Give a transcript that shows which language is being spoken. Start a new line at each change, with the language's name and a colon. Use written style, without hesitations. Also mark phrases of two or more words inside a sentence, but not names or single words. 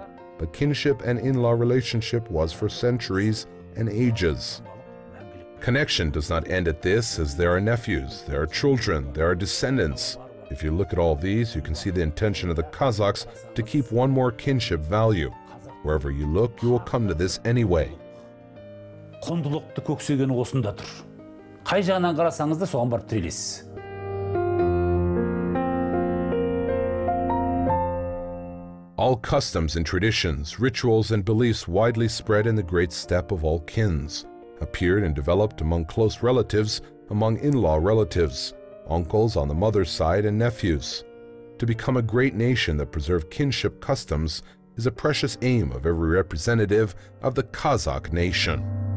English: But kinship and in-law relationship was for centuries and ages. Connection does not end at this, as there are nephews, there are children, there are descendants. If you look at all these, you can see the intention of the Kazakhs to keep one more kinship value. Wherever you look, you will come to this anyway.
Kazakh: Құндылықты көксегені осында тұр. Қай жағынан қарасаңыз да соған барып тірелесіз.
English: All customs and traditions, rituals and beliefs widely spread in the great steppe of all kins, appeared and developed among close relatives, among in-law relatives, uncles on the mother's side and nephews. To become a great nation that preserved kinship customs is a precious aim of every representative of the Kazakh nation.